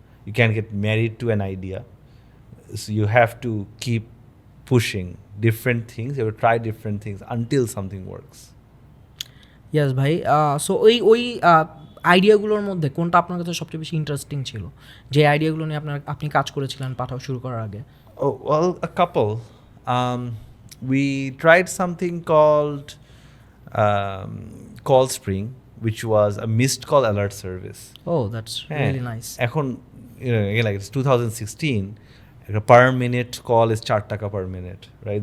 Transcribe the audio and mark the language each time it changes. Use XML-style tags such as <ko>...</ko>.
<en>You can't get married to an idea. So you have to keep pushing different things. You have to try different things until something works.</en> <bn>Yes ভাই, so ওই আইডিয়াগুলোর মধ্যে কোনটা আপনার কাছে সবচেয়ে বেশি interesting ছিল, যে আইডিয়াগুলো নিয়ে আপনি কাজ করেছিলেন পাঠাও শুরু করার আগে?</bn> <en>Oh, well, a couple. We tried something called Call Spring, which was a missed call alert service. Oh, that's really nice. এখন again, like it's 2016, per minute call is 4 taka per minute, right?</en>